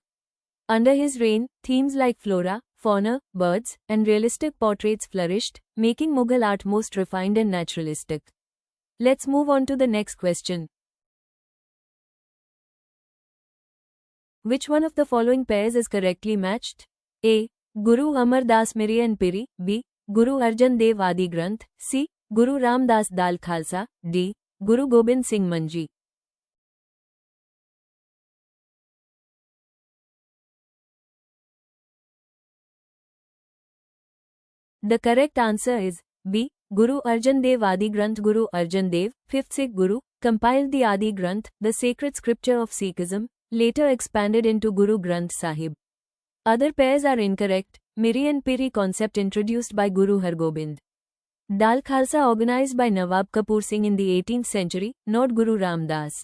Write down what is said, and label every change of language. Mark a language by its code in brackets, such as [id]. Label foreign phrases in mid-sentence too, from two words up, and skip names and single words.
[en] Under his reign, themes like flora, fauna, birds, and realistic portraits flourished, making Mughal art most refined and naturalistic. Let's move on to the next question. Which one of the following pairs is correctly matched? A. Guru Amar Das Miri and Piri, B. Guru Arjan Dev Adi Granth, C. Guru Ram Das Dal Khalsa, D. Guru Gobind Singh Manji. The correct answer is B. Guru Arjan Dev Adi Granth. Guru Arjan Dev, 5th Sikh Guru, compiled the Adi Granth, the sacred scripture of Sikhism, later expanded into Guru Granth Sahib. Other pairs are incorrect. Miri and Piri concept introduced by Guru Hargobind. Dal Khalsa organized by Nawab Kapoor Singh in the 18th century, not Guru Ram Das.